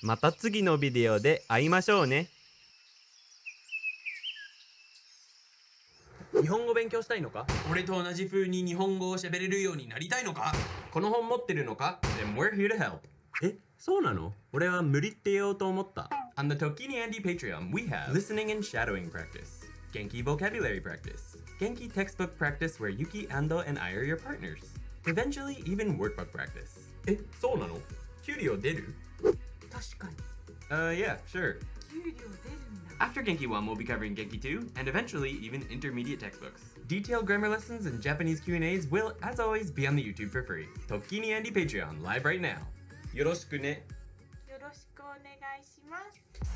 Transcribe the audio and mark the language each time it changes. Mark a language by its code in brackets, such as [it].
[ja] また次のビデオで会いましょうね。日本語勉強したいのか？俺と同じ風に日本語を喋れるようになりたいのか？この本持ってるのか？ [en] Then we're here to help. [ja] そうなの？俺は無理って言おうと思った。 [en] On the ToKini Andy Patreon, we have listening and shadowing practice, Genki vocabulary practice, Genki textbook practice where Yuki, Ando, and I are your partners. Eventually, even workbook practice. [ja] そうなの？給料出る？確かに。 [en] Yeah, sure. [ja] 給料出るんだ。 [en] After Genki 1, we'll be covering Genki 2, and eventually even intermediate textbooks. Detailed grammar lessons and Japanese Q&As will, as always, be on the YouTube for free. ToKini Andy Patreon, live right now. [ja] よろしくね。よろしくお願いします。